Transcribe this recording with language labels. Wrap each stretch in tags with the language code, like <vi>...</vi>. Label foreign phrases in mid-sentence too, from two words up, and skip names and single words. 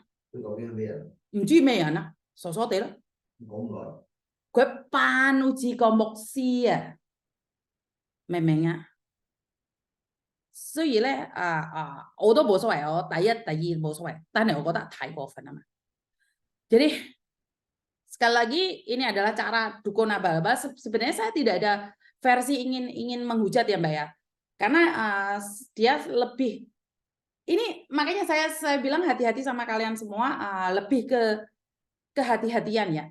<yue>唔知咩人啊？傻傻地咯。佢扮好似個牧師啊！明唔明啊？所以咧我都冇所謂，我第一、第二冇所謂，但係我覺得太過分啊嘛。</yue> <id>Jadi sekali lagi ini adalah cara dukun abal-abal. Sebenarnya saya tidak ada versi ingin menghujat ya Mbak ya, karena dia lebih ini makanya saya bilang hati-hati sama kalian semua, lebih ke kehati-hatian ya.</id>